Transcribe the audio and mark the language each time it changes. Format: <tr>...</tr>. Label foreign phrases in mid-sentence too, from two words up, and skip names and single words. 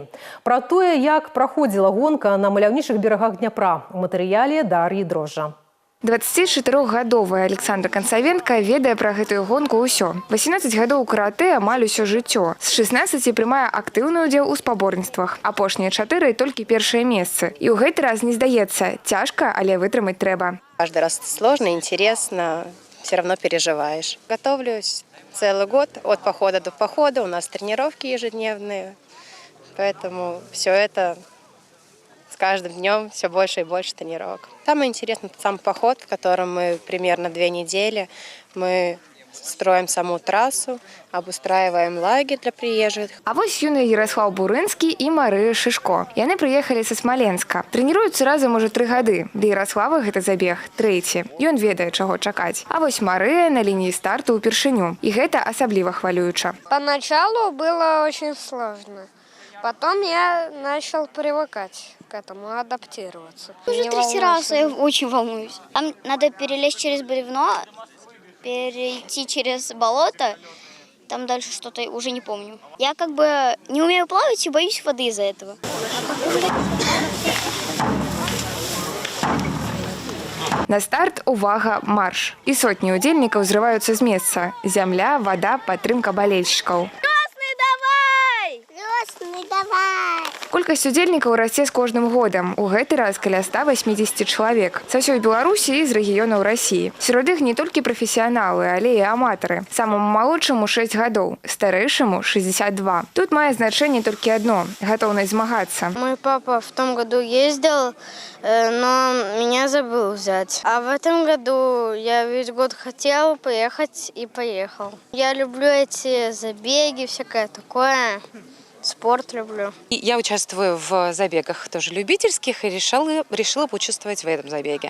<be>Пра тое, як праходзіла гонка на маляўнічых берагах Дняпра, у матэрыяле Дар'і Дрожжа. 24-гадовая Александра Канцавенко ведае пра гэтую гонку ўсё. 18 гадоў каратэ амаль усё жыццё. З 16 прымае актыўны ўдзел у спаборніцтвах. Апошнія 4 толькі першыя месцы. І ў гэты раз не здаецца. Цяжка, але вытрымаць трэба.</be> <ru>Каждый раз сложно, интересно, все равно переживаешь. Готовлюсь целый год, от похода до похода. У нас тренировки ежедневные, поэтому все это с каждым днем все больше и больше тренировок. Самое интересное – сам поход, в котором мы примерно 2 недели. Мы строим саму трассу, обустраиваем лагерь для приезжих.</ru> <be>А вось юны Ярослав Бурынскі і Марыя Шишко. Яны прыехалі са Смаленска. Трэніруюцца разам уже 3 гады. Для Ярослава гэта забег 3. Ён ведае, чаго чакаць. А вось Марыя на лініі старту ўпершыню. І гэта асабліва хвалююча.</be> <ru>Поначалу было очень сложно. Потом я начал привыкать к этому, адаптироваться. Уже 3 раза я очень волнуюсь. Там надо перелезть через бревно, перейти через болото. Там дальше что-то уже не помню. Я как бы не умею плавать и боюсь воды из-за этого.</ru> <be>На старт, увага, марш. І сотні удзельнікаў зрываюцца з месца. Зямля, вода, падтрымка балельшчыкаў. Колькасць удзельнікаў расце з кожным годам. У гэты раз каля 180 чалавек. Са ўсёй Беларусі і з рэгіёнаў Расіі. Сярод іх не толькі прафесіяналы, але і аматары. Самому малодшаму 6 гадоў, старэйшаму 62. Тут мае значэнне толькі адно – гатоўнасць змагацца.</be> <ru>Мой папа в том году ездил, но меня забыл взять. А в этом году я весь год хотел поехать и поехал. Я люблю эти забеги, всякое такое. Спорт люблю. Я участвую в забегах тоже любительских и решила поучаствовать в этом забеге.</ru>